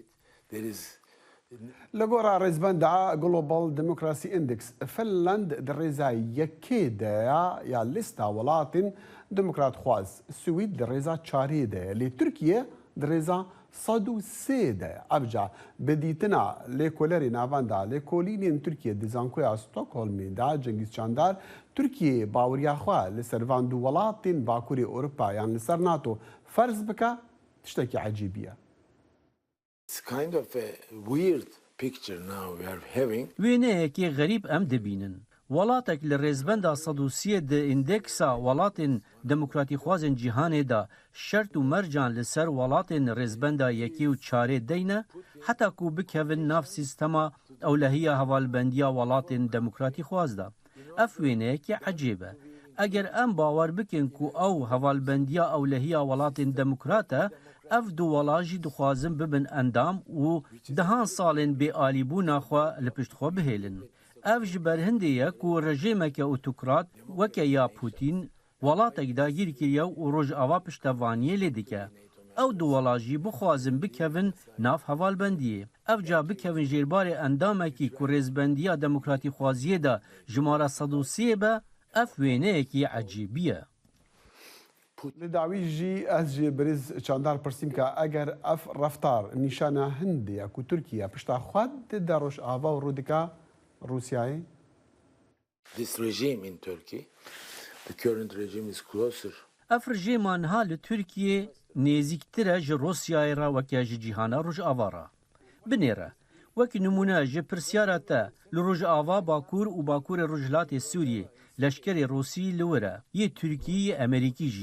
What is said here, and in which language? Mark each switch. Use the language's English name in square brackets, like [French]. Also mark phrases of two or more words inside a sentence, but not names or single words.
[Kurdish] Li gora rêzbenda Global Democracy Index, Finland di rêza yekê de ya lîsta welatên demokratxwaz, Swîd di rêza çarê de ye, lê Tirkiye di rêza 103 de ye. Ev ca bi dîtina lêkolerê navenda lêkolînên Tirkiye di zankoya Stockholmê de Cengîz Çandar, Tirkiye baweriya xwe li ser van du welatên Bakurê Ewropa yan li ser NATO ferz bike tiştekî ecîbî ye. [English] It's kind of a weird picture now we are having. [Kurdish] Wêneyekê xerîb em dibînin. Welatek li rêzbenda sedûsiyê di îndeksa welatên demokratîxwazên cîhanê de şert û mercan li ser welatên rêzbenda yekê û çarê deyne, heta ku bikevin nav sîstema ewlehiya hevalbendiya welatên demokratîxwaz de. Ev wêneyekê ecêb e. ئەگەر ئەم باوەڕ بکەن و ئەو هەواڵبەندیە ئەولەهیە وڵاتên دموکراتە ئەف دووەڵاژی دخوازم ببن ئەندام و دەهان ساڵên بێئالیبوونا خوا لە پشتخۆ بهێلن. ئەف ji ber hindê ku rejêmeke otokrat weke ya Putin welatek dagîr kiriye û rojava piştevaniyê lê dike. Ew duwala jî bixwazin bikevin nav hevalbendiyê. Ev ca bikevin jêrbarê endamekî ku rêzbendiya demokratîxwaziyê de ji mara 103 be, ev wêneyekî ecîbî ye. Li dawî jî ez ji Birêz Çandar pirsîm ka eger ev reftar nîşana Hindê ya ku Tirkiye pişta xwe dide rojava û rû dika Rusyayê? [English] This regime in Turkey, the current regime is closer. [Kurdish] Ev rejêma niha li Tirkiyê nêzîktir e ji Rusyayê re weke ji cîhana Rojava re. Binêre, wekî nimûne ji pirsyara te li Rojava Bakur û Bakurê Rojhilatê Sûriyê leşkerê Rûsî li wir e, yê Tirkiyeyê Amerîkî jî.